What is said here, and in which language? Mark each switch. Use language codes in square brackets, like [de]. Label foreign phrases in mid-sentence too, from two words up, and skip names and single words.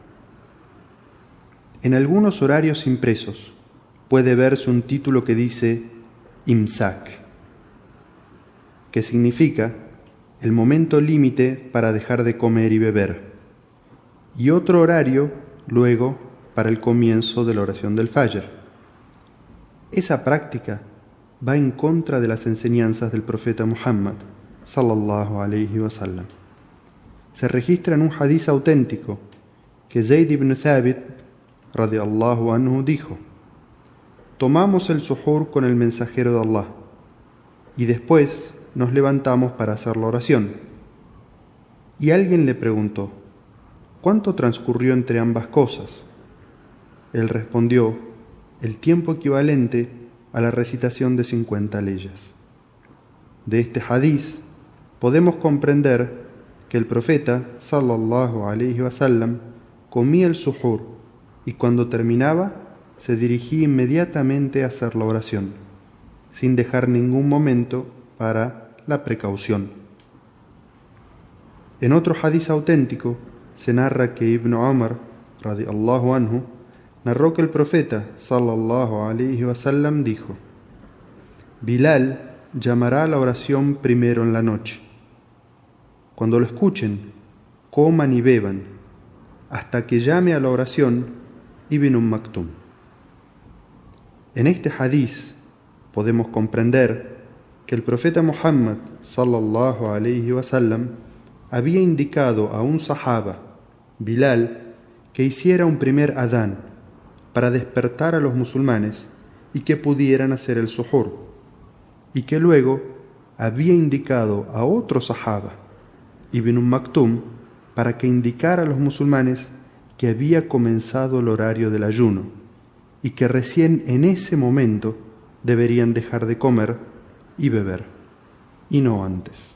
[es] En algunos horarios impresos puede verse un título que dice Imsak, que significa el momento límite para dejar de comer y beber, y otro horario luego para el comienzo de la oración del Fajr. Esa práctica va en contra de las enseñanzas del profeta Muhammad [ar] صلى الله عليه وسلم. [es] Se registra en un hadiz auténtico que Zayd ibn Thabit [ar] رضي الله عنه [es] dijo: tomamos el suhur con el mensajero de Allah y después nos levantamos para hacer la oración. Y alguien le preguntó: ¿cuánto transcurrió entre ambas cosas? Él respondió: el tiempo equivalente a la recitación de 50 leyes. De este hadiz podemos comprender que el profeta [ar] صلى الله عليه وسلم [es] comía el suhur y cuando terminaba se dirigía inmediatamente a hacer la oración, sin dejar ningún momento para la precaución. En otro hadiz auténtico se narra que Ibn Umar [ar] رضي الله عنه [es] narró que el profeta [ar] صلى الله عليه وسلم [es] dijo: Bilal llamará a la oración primero en la noche. Cuando lo escuchen, coman y beban, hasta que llame a la oración Ibn Maktum. En este hadiz podemos comprender que el profeta Muhammad [ar] صلى الله عليه وسلم [es] había indicado a un sahaba, Bilal, que hiciera un primer adán para despertar a los musulmanes y que pudieran hacer el suhur, y que luego había indicado a otro sahaba, Ibn Maktum, para que indicara a los musulmanes que había comenzado el horario del ayuno y que recién en ese momento deberían dejar de comer y beber, y no antes.